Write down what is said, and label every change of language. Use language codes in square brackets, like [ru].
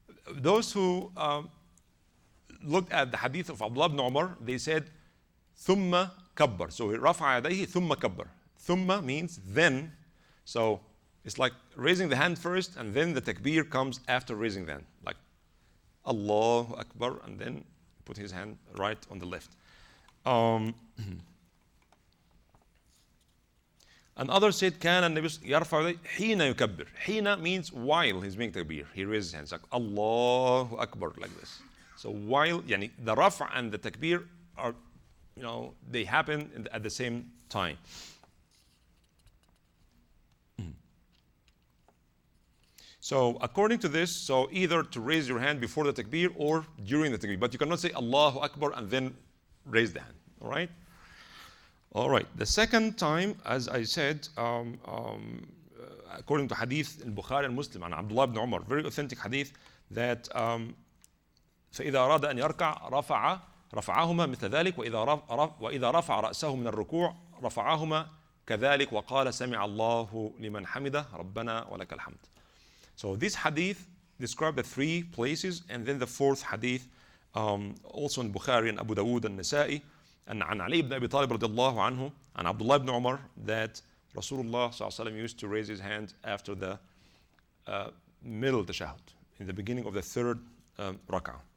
[en] Those who looked at the hadith of Abdullah ibn Umar, they said, thumma kabbar. So rafa'a yadayhi thumma kabbar. Thumma means then. So it's like raising the hand first, and then the takbir comes after raising the hand. Like Allahu Akbar, and then put his hand right on the left. Um, and others said, [ar] كان النبي يرفع يديه حين يكبر. [en] حين means while he's making takbir. He raises his hands like Allahu Akbar, like this. So while, yani, the rafa and the takbir are, they happen at the same time. So according to this, so either to raise your hand before the takbir or during the takbir, but you cannot say Allahu Akbar and then raise the hand. All right. All right. The second time, as I said, according to hadith in Bukhari and Muslim, and Abdullah ibn Umar, very authentic hadith, that [ar] فإذا أراد أن يركع رفعهما مثل ذلك وإذا رفع رأسه من الركوع رفعهما كذلك وقال سمع الله لمن حمده ربنا ولك الحمد. [en] So this hadith described the three places, and then the fourth hadith also in Bukhari and Abu Dawood and Nasa'i, and عن علي ibn Abi Talib رضي الله عنه and Abdullah ibn Umar, that Rasulullah ﷺ used to raise his hand after the middle tashahhud, in the beginning of the third rak'ah.